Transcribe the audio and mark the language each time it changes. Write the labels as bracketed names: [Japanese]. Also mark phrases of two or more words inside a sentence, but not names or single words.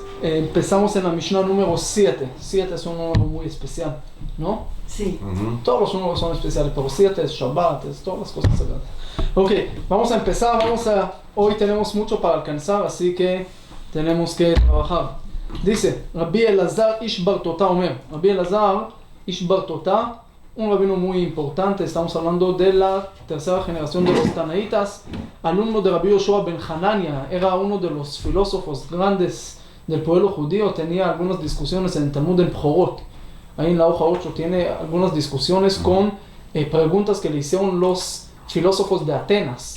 [Spanish] Empezamos en la Mishnah número 7. 7 es un número muy especial, ¿no? Sí. Todos los números son especiales, pero 7 es Shabbat, es todas las cosas sagradas. Ok, vamos a empezar. Hoy tenemos mucho para alcanzar, así que tenemos que trabajar. Dice, [Hebrew] רבי אלעזר איש ברתותא אומר. [Spanish] Rabbi Elazar Ish Bar Tota, un rabino muy importante. Estamos hablando de la tercera generación de los Tanaítas, alumno de Rabbi Yoshua ben Hanania. Era uno de los filósofos grandes del pueblo judío. Tenía algunas discusiones en el Talmud en Pjorot. Ahí en la hoja 8 tiene algunas discusiones con preguntas que le hicieron los filósofos de Atenas.